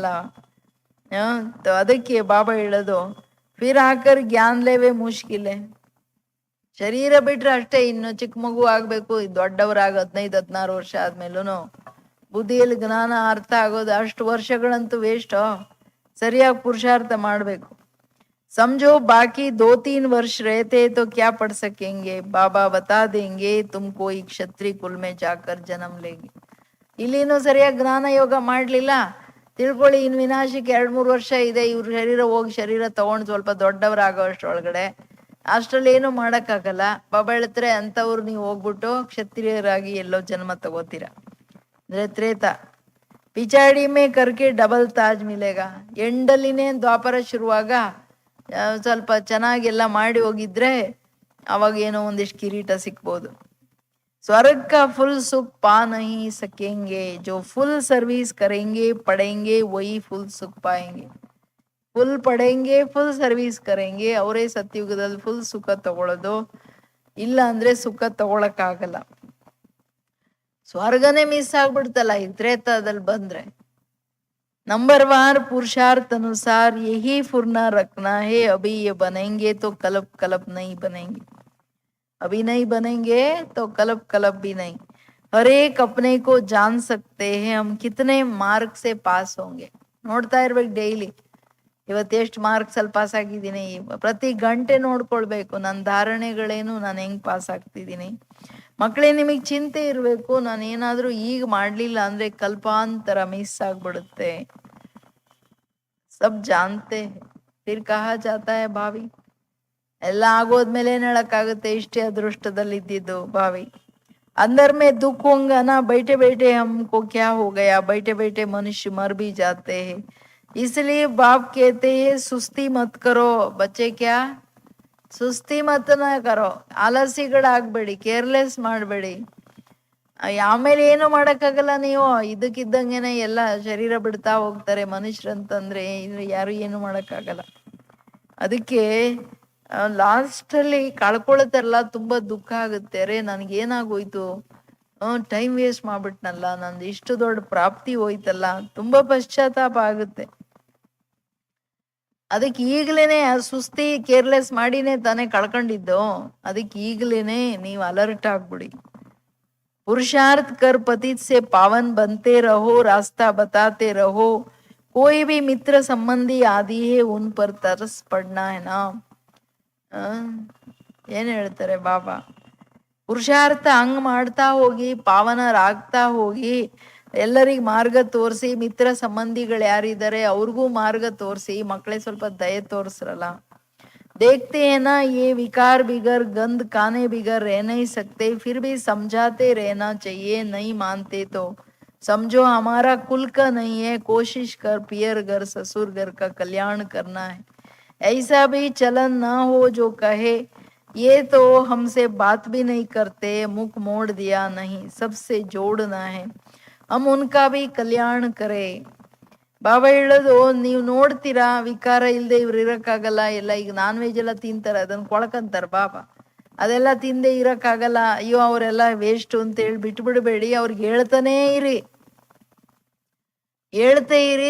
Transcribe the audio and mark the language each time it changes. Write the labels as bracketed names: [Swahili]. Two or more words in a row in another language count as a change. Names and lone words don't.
[Kannada] ಅದಕ್ಕೆ ಬಾಬಾ ಹೇಳೋದು, [Hindi] फिर आकर ज्ञान लेवें मुश्किल. [Kannada] ಶರೀರ ಬಿಟ್ರೆ ಅಷ್ಟೇ, ಇನ್ನು ಚಿಕ್ಕ ಮಗು ಆಗ್ಬೇಕು, ದೊಡ್ಡವರಾಗ 15-16 ವರ್ಷ ಆದ್ಮೇಲೂ ಬುದ್ಧಿಯಲ್ಲಿ ಜ್ಞಾನ ಅರ್ಥ ಆಗೋದು ಅಷ್ಟು ವರ್ಷಗಳಂತೂ ವೇಸ್ಟ್. ಸರಿಯಾಗಿ ಪುರುಷಾರ್ಥ ಮಾಡ್ಬೇಕು. [Hindi] समझो बाकी 2-3 वर्ष रहते तो क्या पढ़ सकेंगे, बाबा बता देंगे तुमको एक क्षत्रिय कुल में जाकर जन्म लेंगे. [Kannada] ಇಲ್ಲಿನೂ ಸರಿಯಾಗಿ ಜ್ಞಾನ ಯೋಗ ಮಾಡ್ಲಿಲ್ಲ, ತಿಳ್ಕೊಳ್ಳಿ, ಇನ್ ವಿನಾಶಕ್ಕೆ 2-3 ವರ್ಷ ಇದೆ. ಇವ್ರ ಶರೀರ ಹೋಗಿ ಶರೀರ ತಗೊಂಡು ಸ್ವಲ್ಪ ದೊಡ್ಡವರಾಗೋ ಅಷ್ಟರೊಳಗಡೆ ಅಷ್ಟ್ರಲ್ಲಿ ಏನು ಮಾಡೋಕ್ಕಾಗಲ್ಲ. ಬಾಬಾ ಹೇಳ್ತಾರೆ, ಅಂಥವ್ರು ನೀವು ಹೋಗ್ಬಿಟ್ಟು ಕ್ಷತ್ರಿಯರಾಗಿ ಎಲ್ಲೋ ಜನ್ಮ ತಗೋತೀರ ಅಂದ್ರೆ ತ್ರೇತ. [Hindi] पिछाड़ी में करके डबल ताज मिलेगा. [Kannada] ಎಂಡಲ್ಲಿನೇ ದ್ವಾಪರ ಶುರುವಾಗ ಸ್ವಲ್ಪ ಚೆನ್ನಾಗೆಲ್ಲ ಮಾಡಿ ಹೋಗಿದ್ರೆ ಅವಾಗ ಏನೋ ಒಂದಿಷ್ಟು ಕಿರೀಟ ಸಿಕ್ಬೋದು. [Hindi] स्वर्ग का फुल सुख पा नहीं सकेंगे, जो फुल सर्विस करेंगे पढ़ेंगे वही फुल सुख पाएंगे. फुल पढ़ेंगे, फुल सर्विस करेंगे, [Kannada] ಅವರೇ ಸತ್ಯುಗದಲ್ಲಿ ಫುಲ್ ಸುಖ ತಗೊಳ್ಳೋದು. ಇಲ್ಲ ಅಂದ್ರೆ ಸುಖ ತಗೊಳಕ್ಕಾಗಲ್ಲ. ಸ್ವರ್ಗನೇ ಮಿಸ್ ಆಗ್ಬಿಡ್ತಲ್ಲ ಈ ತ್ರೇತಾದಲ್ಲಿ ಬಂದ್ರೆ. [Hindi] नंबर 1 पुरुषार्थ अनुसार यही फुरना रखना है. अभी ये बनेंगे तो कलब कलब नहीं बनेंगे, अभी नहीं बनेंगे तो कलब कलब भी नहीं. हर एक अपने को जान सकते हैं हम कितने मार्क से पास होंगे. [Kannada] ನೋಡ್ತಾ ಇರ್ಬೇಕು ಡೈಲಿ, ಇವತ್ತು ಎಷ್ಟು ಮಾರ್ಕ್ಸಲ್ಲಿ ಪಾಸ್ ಆಗಿದ್ದೀನಿ. ಪ್ರತಿ ಗಂಟೆ ನೋಡ್ಕೊಳ್ಬೇಕು ನನ್ನ ಧಾರಣೆಗಳೇನು, ನಾನು ಹೆಂಗ್ ಪಾಸ್ ಆಗ್ತಿದ್ದೀನಿ. ಮಕ್ಕಳೇ, ನಿಮಗೆ ಚಿಂತೆ ಇರಬೇಕು, ನಾನು ಏನಾದರೂ ಈಗ ಮಾಡಲಿಲ್ಲ ಅಂದ್ರೆ ಕಲ್ಪಾಂತರ ಮಿಸ್ ಆಗ್ಬಿಡುತ್ತೆ. [Hindi] सब जानते फिर कहा जाता है भावी. [Kannada] ಎಲ್ಲ ಆಗೋದ್ಮೇಲೆ ಏನ್ ಹೇಳಕ್ಕಾಗುತ್ತೆ, ಇಷ್ಟೇ ಅದೃಷ್ಟದಲ್ಲಿ ಇದ್ದಿದ್ದು ಭಾವಿ. [Hindi] अंदर में दुख होगा ना, बैठे बैठे हमको क्या हो गया, बैठे बैठे मनुष्य मर भी जाते हैं. इसलिए बाप कहते हैं सुस्ती मत करो बच्चे. क्या सुस्ती मत न करो, [Kannada] ಆಲಸಿಗಳಾಗ್ಬೇಡಿ, ಕೇರ್ಲೆಸ್ ಮಾಡಬೇಡಿ. ಆಮೇಲೆ ಏನು ಮಾಡಕ್ಕಾಗಲ್ಲ. ನೀವು ಇದಕ್ಕಿದ್ದಂಗೆನೆ ಎಲ್ಲ ಶರೀರ ಬಿಡ್ತಾ ಹೋಗ್ತಾರೆ ಮನುಷ್ಯರಂತಂದ್ರೆ ಯಾರು ಏನು ಮಾಡಕ್ಕಾಗಲ್ಲ. ಅದಕ್ಕೆ ಲಾಸ್ಟಲ್ಲಿ ಕಳ್ಕೊಳತಾರಲ್ಲ, ತುಂಬಾ ದುಃಖ ಆಗುತ್ತೆ. ಅರೆ ನನ್ಗೇನಾಗೋಯ್ತು, [English] time waste [Kannada] ಮಾಡ್ಬಿಟ್ನಲ್ಲ, ನಂದು ಇಷ್ಟು ದೊಡ್ಡ ಪ್ರಾಪ್ತಿ ಹೋಯ್ತಲ್ಲ, ತುಂಬಾ ಪಶ್ಚಾತ್ತಾಪ ಆಗುತ್ತೆ. ಅದಕ್ಕೆ ಈಗ್ಲೇನೆ ಸುಸ್ತಿ ಕೇರ್ಲೆಸ್ ಮಾಡಿನೇ ತಾನೇ ಕಳ್ಕೊಂಡಿದ್ದು. ಅದಕ್ಕೆ ಈಗ್ಲೇನೆ ನೀವು ಅಲರ್ಟ್ ಆಗ್ಬಿಡಿ. [Hindi] पुरुषार्थ कर पतित से पावन बनते रहो, रास्ता बताते रहो. कोई भी मित्र संबंधी आदि है उन पर तरस पड़ना है ना. [Kannada] ಏನ್ ಹೇಳ್ತಾರೆ ಬಾಬಾ, ಪುರುಷಾರ್ಥ ಹಂಗ್ ಮಾಡ್ತಾ ಹೋಗಿ, ಪಾವನರಾಗ್ತಾ ಹೋಗಿ, ಎಲ್ಲರಿಗೂ ಮಾರ್ಗ ತೋರಿಸಿ, ಮಿತ್ರ ಸಂಬಂಧಿಗಳು ಯಾರಿದ್ದಾರೆ ಅವ್ರಿಗೂ ಮಾರ್ಗ ತೋರಿಸಿ. ಮಕ್ಕಳೇ ಸ್ವಲ್ಪ ದಯೆ ತೋರಿಸ್ರಲ್ಲ. [Hindi] देखते हैं ना ये विकार बिगर गंद खाने बिगर रह नहीं सकते, फिर भी समझाते रहना चाहिए. नहीं मानते तो समझो हमारा कुल का नहीं है. कोशिश कर पियर घर ससुर घर का कल्याण करना है. ऐसा भी चलन ना हो जो कहे ये तो हमसे बात भी नहीं करते, मुख मोड़ दिया नहीं, सबसे जोड़ना है, हम उनका भी कल्याण करें. [Kannada] ಬಾಬಾ ಹೇಳೋದು, ನೀವು ನೋಡ್ತೀರಾ ವಿಕಾರ ಇಲ್ಲದೆ ಇವ್ರು ಇರಕ್ಕಾಗಲ್ಲ. ಎಲ್ಲ ಈಗ [English] non veg [Kannada] ಎಲ್ಲ ತಿಂತಾರೆ, ಅದನ್ನ ಕೊಳಕಂತಾರ ಬಾಬಾ. ಅದೆಲ್ಲ ತಿಂದೆ ಇರಕ್ಕಾಗಲ್ಲ, ಅಯ್ಯೋ ಅವರೆಲ್ಲ ವೇಸ್ಟ್ ಅಂತ ಹೇಳಿ ಬಿಟ್ಬಿಡ್ಬೇಡಿ. ಅವ್ರಿಗೆ ಹೇಳ್ತಾನೇ ಇರಿ, ಹೇಳ್ತೇ ಇರಿ.